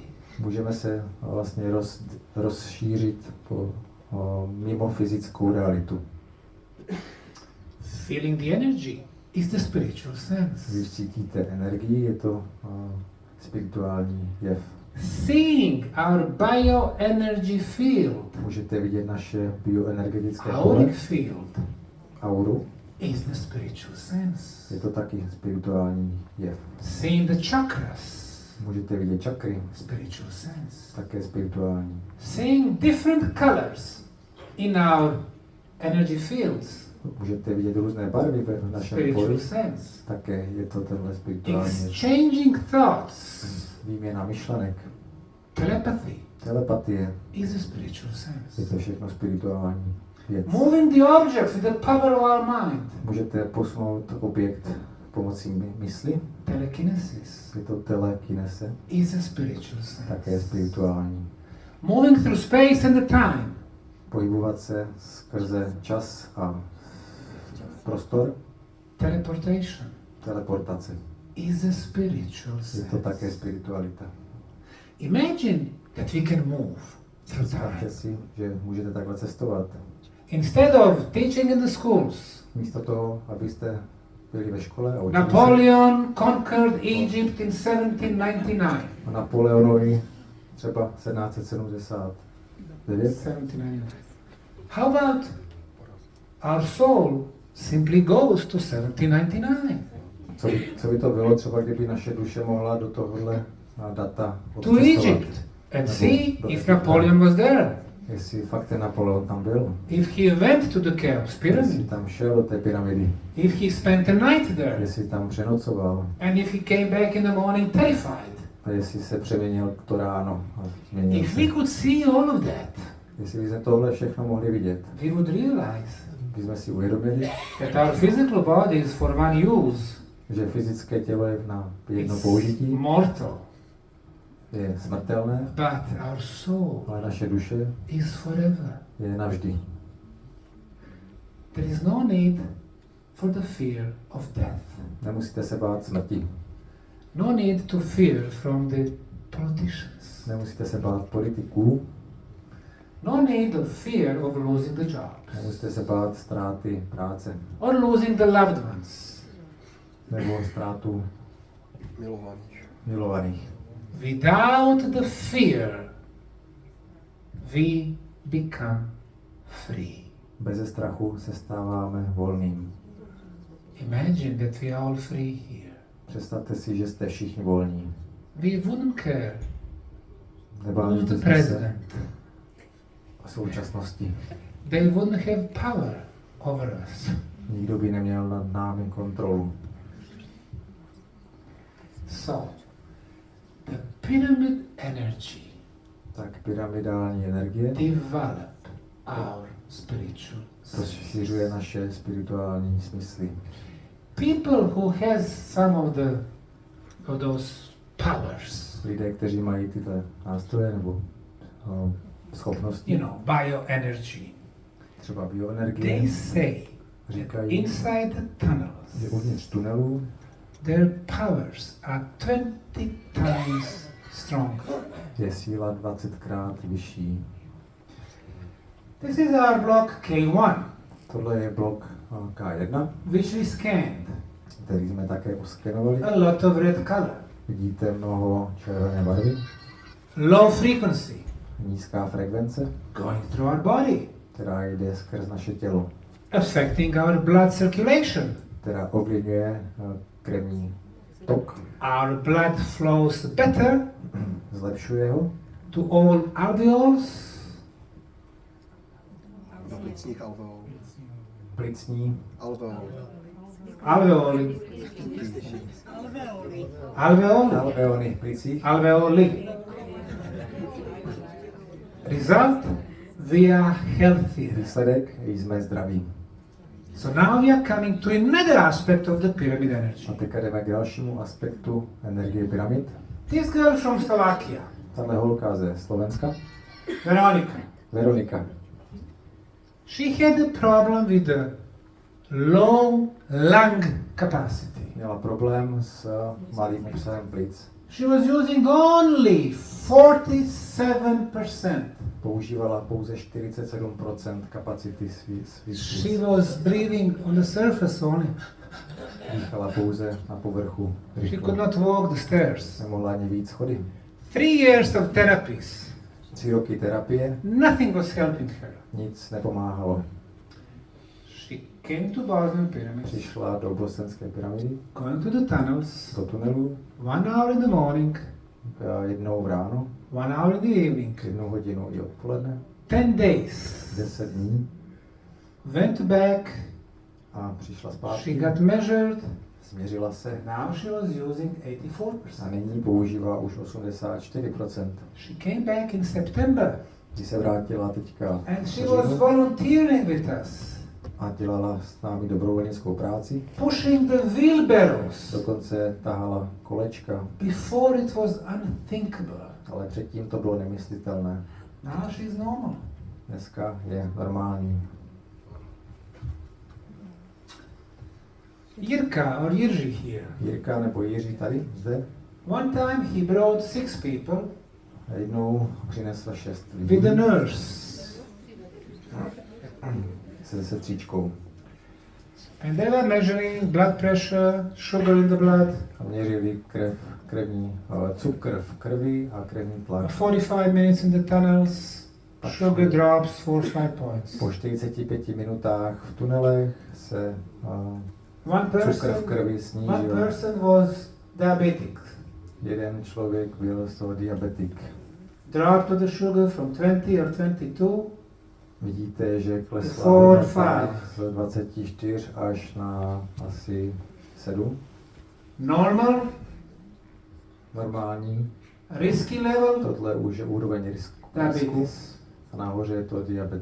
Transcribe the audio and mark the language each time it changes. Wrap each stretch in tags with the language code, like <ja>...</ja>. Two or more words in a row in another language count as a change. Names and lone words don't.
<cs>Můžeme se vlastně rozšířit mimo fyzickou realitu.</cs> <en>Feeling the energy is the spiritual sense.</en> <cs>Když cítíte energii, je to spirituální jev.</cs> <en>Seeing our bioenergy field,</en> <cs>Můžete vidět naše bioenergetické pole,</cs> <en>auric field,</en> <cs>auru.</cs> <en>is the spiritual sense.</en> <cs>Je to taky spirituální jev.</cs> <en>Seeing the chakras,</en> <cs>Můžete vidět čakry,</cs> <en>spiritual sense.</en> <cs>také spirituální.</cs> <en>Seeing different colors in our energy fields,</en> <cs>Můžete vidět různé barvy v našem</cs> <en>spiritual</en> <cs>poli,</cs> <en>sense.</en> <cs>také je to tenhle spirituální jev.</cs> <en>Exchanging thoughts,</en> <cs>Výměna myšlenek,</cs> <en>telepathy,</en> <cs>telepatie,</cs> <en>is a spiritual</en> <cs>je</cs> <en>sense.</en> <cs>to všechno spirituální věc.</cs> <en>Moving the objects with the power of our mind,</en> <cs>Můžete posunout objekt pomocí mysli,</cs> <en>telekinesis,</en> <cs>je to telekinese,</cs> <en>is a spiritual</en> <cs>také je</cs> <en>sense.</en> <cs>spirituální.</cs> <en>Moving through space and the time,</en> <cs>Pohybovat se skrze čas a prostor,</cs> <en>teleportation,</en> <cs>teleportace,</cs> <en>is a spiritual</en> <cs>je to také</cs> <en>sense.</en> <cs>spiritualita.</cs> <en>Imagine that we can move through</en> <cs>Představte</cs> <en>time.</en> <cs>si, že můžete takhle cestovat.</cs> <en>Instead of teaching in the schools,</en> <cs>Místo toho, abyste byli ve škole a učili se</cs> <en>Napoleon conquered Egypt in 1799.</en> <cs>o Napoleonovi třeba 1779.</cs> <en>1799. How about our soul simply goes to 1799?</en> <cs>Co by to bylo třeba, kdyby naše duše mohla do tohohle data To odcestovat?</cs> <en>Egypt and</en> <cs>Nebo</cs> <en>see</en> <cs>do</cs> <en>if</en> <cs>Egypta.</cs> <en>Napoleon was there.</en> <cs>Jestli fakt ten Napoleon tam byl.</cs> <en>If he went to the Cheops</en> <cs>Jestli</cs> <en>pyramid.</en> <cs>tam šel do té pyramidy.</cs> <en>If he spent a night there.</en> <cs>Jestli tam přenocoval.</cs> <en>And if he came back in the morning terrified.</en> <cs>A jestli se přeměnil to ráno. A změnil</cs> <en>If</en> <cs>se.</cs> <en>we could see all of that,</en> <cs>Jestli bychom tohle všechno mohli vidět,</cs> <en>we would realize</en> <cs>bychom si uvědomili,</cs> <en>that our physical body is for one use.</en> <cs>že fyzické tělo je na jedno</cs> <en>It's</en> <cs>použití,</cs> <en>mortal.</en> <cs>je smrtelné,</cs> <en>But our soul</en> <cs>ale naše duše</cs> <en>is forever.</en> <cs>je navždy.</cs> <en>There is no need for the fear of death.</en> <cs>Nemusíte se bát smrti.</cs> <en>No need to fear from the politicians.</en> <cs>Nemusíte se bát politiků.</cs> <en>No need of fear of losing the job.</en> <cs>Nemusíte se bát ztráty práce.</cs> <en>Or losing the loved ones.</en> <cs>Nebo ztrátu milovaných.</cs> <en>Without the fear, we become free.</en> <cs>Beze strachu se stáváme volným.</cs> <en>Imagine that we are all free here.</en> <cs>Představte si, že jste všichni volní.</cs> <en>We wouldn't care who's</en> <cs>Nebavili</cs> <en>the</en> <cs>byste se</cs> <en>president.</en> <cs>o současnosti.</cs> <en>They wouldn't have power over us.</en> <cs>Nikdo by neměl nad námi kontrolu.</cs> <en>So, the pyramid energy</en> <cs>Tak pyramidální energie</cs> <en>develop our spiritual sense.</en> <cs>rozšiřuje naše spirituální smysly.</cs> <en>People who has some of those powers,</en> <cs>Lidé, kteří mají tyhle nástroje nebo schopnosti,</cs> <en>you know, bioenergy,</en> <cs>třeba bioenergie,</cs> <en>they say that</en> <cs>říkají,</cs> <en>inside the</en> <cs>že</cs> <en>tunnels,</en> <cs>uvnitř tunelů</cs> <en>their powers are 20 times stronger.</en> <cs>je síla 20krát vyšší.</cs> <en>This is our block K1,</en> <cs>Tohle je blok K1,</cs> <en>which we scanned.</en> <cs>který jsme také oskenovali.</cs> <en>A lot of red color.</en> <cs>Vidíte mnoho červené barvy,</cs> <en>Low frequency.</en> <cs>nízká frekvence,</cs> <en>going through our body,</en> <cs>která jde skrz naše tělo,</cs> <en>affecting our blood circulation.</en> <cs>která ovlivňuje krevní tok,</cs> <en>Our blood flows better</en> <cs>zlepšuje ho</cs> <en>to all alveoles,</en> <cs>Do plicních alveolů. plicní,</cs> <en>alveoli, alveoli,</en> <cs>alveony v plicích.</cs> <en>alveoli. Result, we are healthier.</en> <cs>Výsledek, jsme zdraví.</cs> <en>So now we are coming to another aspect of the pyramid energy.</en> <cs>A teďka jdeme k dalšímu aspektu energie pyramid.</cs> <en>This girl from Slovakia,</en> <cs>Tahle holka ze Slovenska, Veronika, Veronika,</cs> <en>she had a problem with the low lung capacity.</en> <cs>měla problém s malým obsahem plic.</cs> <en>She was using only 47%.</en> <cs>Používala pouze 47% kapacity svých</cs> <en>She</en> <cs>plic.</cs> <en>was breathing on the surface only.</en> <cs>Dýchala pouze na povrchu.</cs> <en>She</en> <cs>Rychle.</cs> <en>could not walk the stairs.</en> <cs>Nemohla ani víc schody.</cs> <en>3 years of therapies.</en> <cs>3 roky terapie,</cs> <en>Nothing was helping her.</en> <cs>nic nepomáhalo.</cs> <en>She came to Bosnian pyramids,</en> <cs>Přišla do bosenské pyramidy,</cs> <en>going to the tunnels,</en> <cs>do tunelu,</cs> <en>1 hour in the morning,</en> <cs>jednou v ráno,</cs> <en>1 hour in the evening,</en> <cs>1 hodinu i odpoledne,</cs> <en>10 days.</en> <cs>10 dní</cs> <en>Went back,</en> <cs>a přišla</cs> <en>she</en> <cs>zpátky,</cs> <en>got measured,</en> <cs>změřila se</cs> <en>and now she was using</en> <cs>a 84%. nyní používá už 84%.</cs> <en>She came back in September,</en> <cs>Když se vrátila teďka</cs> <en>and</en> <cs>v</cs> <en>she was</en> <cs>říjnu</cs> <en>volunteering with us,</en> <cs>a dělala s námi dobrovolnickou práci,</cs> <en>pushing the wheelbarrows.</en> <cs>dokonce tahala kolečka,</cs> <en>Before it was unthinkable.</en> <cs>ale předtím to bylo nemyslitelné.</cs> <en>Now she's normal.</en> <cs>Dneska je normální.</cs> <en>Jirka or Jiří here.</en> <cs>Jirka nebo Jiří tady, zde,</cs> <en>One time he brought 6 people</en> <cs>jednou přinesl 6</cs> <en>with</en> <cs>lidí</cs> <en>a nurse.</en> <cs>se sestřičkou.</cs> <en>And they were measuring blood pressure, sugar in the blood,</en> <cs>A měřili cukr v krvi a krevní tlak.</cs> <en>45 minutes in the tunnels, sugar drops 4-5 points.</en> <cs>Po 45 minutách v tunelech se cukr v krvi</cs> <en>One</en> <cs>snížil.</cs> <en>person was diabetic.</en> <cs>Jeden člověk byl z toho diabetik.</cs> <en>Dropped to the sugar from 20 or 22.</en> <cs>Vidíte, že klesla 4, hodnota 5. z 24 až na asi 7.</cs> <en>Normal,</en> <cs>Normální.</cs> <en>risky level,</en> <cs>Tohle už je úroveň risku.</cs> <en>diabetes.</en> <cs>A nahoře je to diabet.</cs>